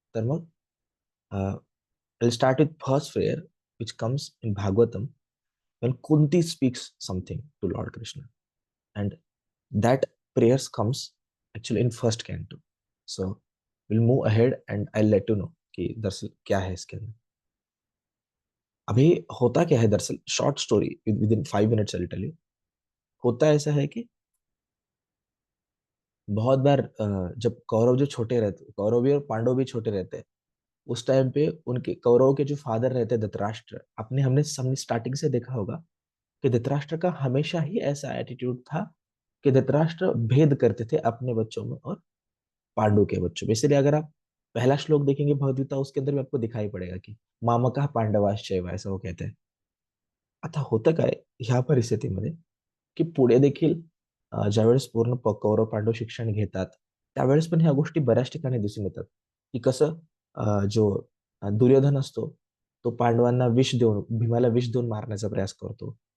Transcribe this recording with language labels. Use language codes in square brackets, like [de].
[mr] तर मग [en] I start with first prayer which comes in Bhagavatam when Kunti speaks something to Lord Krishna, and that prayers comes actually in first canto. So we'll move ahead and I'll let you know [hi] कि दरअसल क्या है इसके अंदर. अभी होता क्या है दरअसल, [en] Short story within 5 minutes I'll tell you. [hi] होता ऐसा है कि बहुत बार जब कौरव जो छोटे रहते, कौरव भी और पांडव भी छोटे रहते हैं, उस टाइम पे उनके कौरवों के जो फादर रहते हैं धृतराष्ट्र, अपने हमने हमने स्टार्टिंग से देखा होगा कि धृतराष्ट्र का हमेशा ही ऐसा एटीट्यूड था कि धृतराष्ट्र भेद करते थे अपने बच्चों में और पांडु के बच्चों में. इसलिए अगर आप पहला श्लोक देखेंगे भगवद्गीता, उसके अंदर भी आपको दिखाई पड़ेगा कि मामकः पांडवाश्चैव, ऐसा वो कहते हैं. [mr] आता होतं काय ह्या परिस्थितीमध्ये, की पुढे देखील ज्यावेळेस पूर्ण कौरव पांडव शिक्षण घेतात, त्यावेळेस पण ह्या गोष्टी बऱ्याच ठिकाणी दिसून येतात, की कसं जो दुर्योधन असतो, तो पांडवांना विष देऊन, भीमाला विष देऊन मारण्याचा प्रयास करतो.